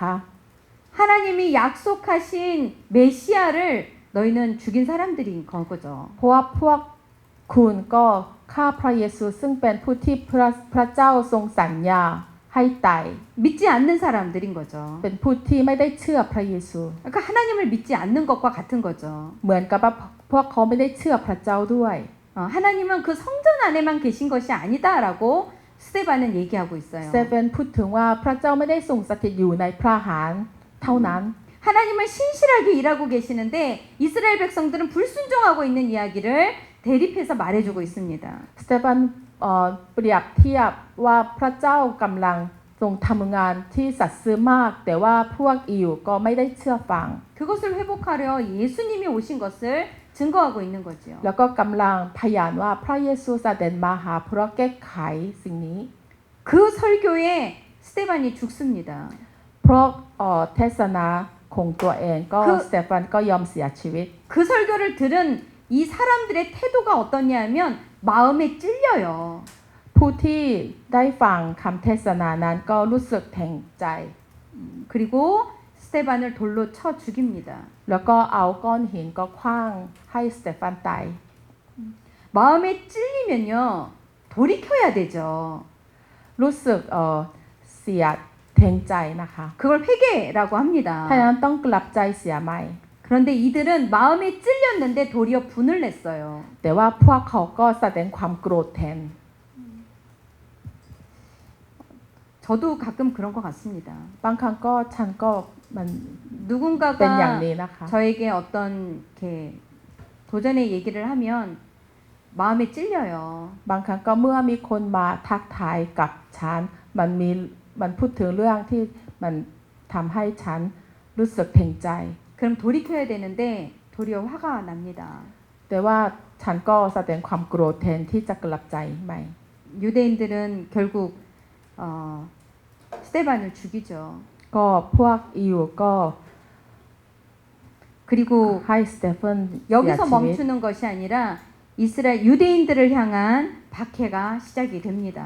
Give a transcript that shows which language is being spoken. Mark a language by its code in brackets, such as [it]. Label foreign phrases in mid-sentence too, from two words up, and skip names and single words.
[ko] 하나님이 약속하신 메시아를 너희는 죽인 사람들인 거죠. [th] เพราะว่าพวกคุณก็ฆ่าพระเยซูซึ่งเป็นผู้ที่พระเจ้าทรงสัญญาให้ตาย [ko] 믿지 않는 사람들인 거죠. [th] เป็นผู้ที่ไม่ได้เชื่อพระเยซู [ko] 그러니까 하나님을 믿지 않는 것과 같은 거죠. [th] เหมือนกับว่าพวกเขาไม่ได้เชื่อพระเจ้าด้วย [ko] 하나님은 그 성전 안에만 계신 것이 아니다라고 스데반은 얘기하고 [th] เซ [ko] 있어요. [th] เว่นพูดถึงว่าพระเจ้าไม่ได้ทรงสถิตอยู่ในพระหารเท่านั้น [ko] 하나님을 신실하게 일하고 계시는데 이스라엘 백성들은 불순종하고 있는 이야기를 대립해서 말해주고 있습니다. [th] สเตฟานเปรียบเทียบว่าพระเจ้ากำลังทรงทำงานที่สัตย์ซื่อมาก แต่ว่าพวกอิวก็ไม่ได้เชื่อฟัง [ko] 그것을 회복하려 예수님이 오신 것을 증거하고 있는 거지요. [th] แล้วก็กำลังพยานว่าพระเยซูเสด็จมาหาเพื่อแก้ไขสิ่งนี้ [ko] 그 설교에 스데반이 죽습니다. [th] เพราะเทศนาของตัวเองก็ คือ สเตฟานก็ยอมเสียชีวิต [ko] 그 설교를 들은 이 사람들의 태도가 어떠냐 하면 마음에 찔려요. [th] ผู้ที่ได้ฟังคำเทศนานั้นก็รู้สึกแทงใจ [ko] 그리고 스데반을 돌로 쳐 죽입니다. [th] แล้วก็เอาก้อนหินก็ขว้างให้สเตฟานตาย [ko] 마음에 찔리면요 돌이켜야 되죠. [th] รู้สึกเสียแทงใจนะคะ [ko] 그걸 회개라고 [th] ถ้า [ko] 합니다. [th] นั้นต้องกลับใจเสียใหม่ [ko] 그런데 이들은 마음에 찔렸는데 도리어 분을 냈어요. [th] แต่ว่าพวกเขาก็แสดงความโกรธแทน [ko] 저도 가끔 그런 것 같습니다. [th] บางครั้งก็ฉันก็มัน [ko] 누군가가 [th] เป็นอย่างนี้นะคะ [ko] 저에게 어떤 이렇게 도전의 얘기를 하면 마음에 찔려요. [th] บางครั้งก็เมื่อมีคนมาทักทายกับฉันมันพูดถึงเรื่องที่มันทำให้ฉันรู้สึกแทงใจ [ko] 그럼 돌이켜야 되는데 도리어 화가 납니다. [th] แต่ว่าฉันก็แสดงความโกรธแทนที่จะกลับใจใหม่ [ko] 유대인들은 결국 스데반을 죽이죠. [th] ก็พวกอิวก็ [ko] 그리고 [th] ให้สเตฟานเสีย [ko] 여기서 [th] ชีวิต [ko] 멈추는 것이 아니라 이스라엘 유대인들을 향한 박해가 시작이 됩니다.